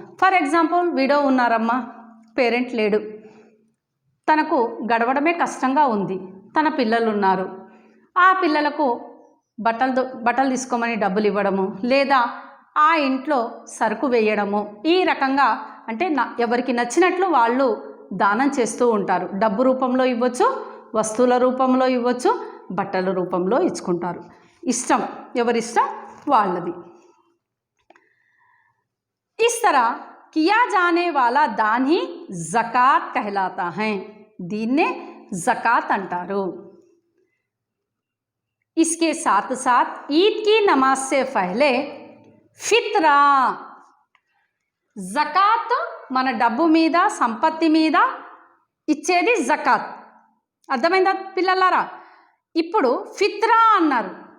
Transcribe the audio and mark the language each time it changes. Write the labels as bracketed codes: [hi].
[te] For example, widow ఉన్నారమ్మా, parent లేడు, తనకు గడవడమే కష్టంగా ఉంది, తన పిల్లలు ఉన్నారు, ఆ పిల్లలకు బట్టలు తీసుకోమని డబ్బులు ఇవ్వడము, లేదా ఆ ఇంట్లో సరుకు వేయడము. ఈ రకంగా అంటే ఎవరికి నచ్చినట్లు వాళ్ళు దానం చేస్తూ ఉంటారు. డబ్బు రూపంలో ఇవ్వచ్చు, వస్తువుల రూపంలో ఇవ్వచ్చు, బట్టల రూపంలో ఇచ్చుకుంటారు. ఇష్టం, ఎవరిష్టం వాళ్ళది. [hi] इस तरह किया जाने वाला दान ही जक़ात कहलाता है. [te] దీన్నే జకాత్ అంటారు. [hi] इसके साथ साथ ईद की नमाज से पहले [te] ఫిత్రా, జకాత్ మన డబ్బు మీద, సంపత్తి మీద ఇచ్చేది జకాత్. అర్థమైందా పిల్లలారా? ఇప్పుడు ఫిత్రా అన్నారు.